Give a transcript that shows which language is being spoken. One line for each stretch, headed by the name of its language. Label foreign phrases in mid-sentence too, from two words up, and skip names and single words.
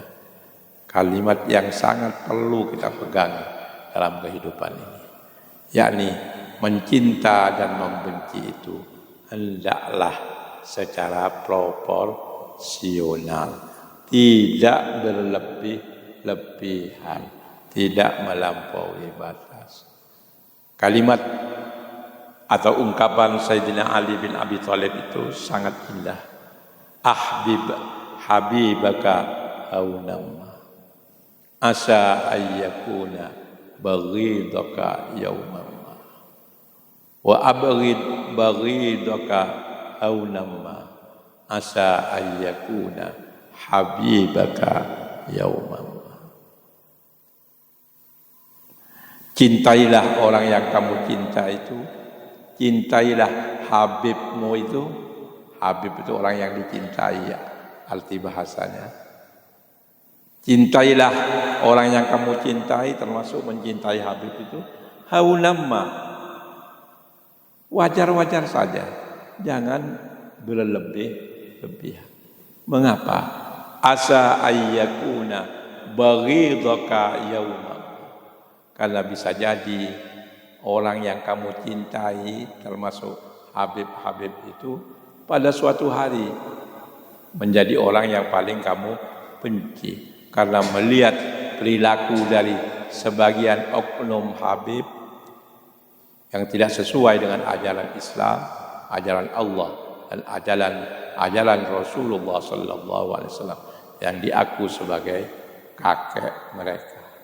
Indonesian: Kalimat yang sangat perlu kita pegang dalam kehidupan ini, yakni mencinta dan membenci itu hendaklah secara proporsional, tidak berlebih-lebihan, tidak melampaui batas. Kalimat atau ungkapan Sayyidina Ali bin Abi Thalib itu sangat indah.
Arabic: حبيبك هونا ما عسى أن يكون بغيضك يوما ما وأبغض بغيضك هونا ما عسى أن يكون حبيبك يوما ما.
Indonesian: Cintailah orang yang kamu cinta itu, cintailah habibmu itu. Habib itu orang yang dicintai, arti bahasanya. Cintailah orang yang kamu cintai, termasuk mencintai habib itu haunamma, wajar-wajar saja, jangan berlebih-lebihan. Mengapa?
Arabic: عسى أن يكون بغيضك يوما,
Indonesian: karena bisa jadi orang yang kamu cintai, termasuk habib-habib itu, pada suatu hari menjadi orang yang paling kamu benci, karena melihat perilaku dari sebagian oknum habib yang tidak sesuai dengan ajaran Islam, ajaran Allah, dan ajaran Rasulullah
Arabic: صلى الله عليه وسلم
Indonesian: yang diaku sebagai kakek mereka.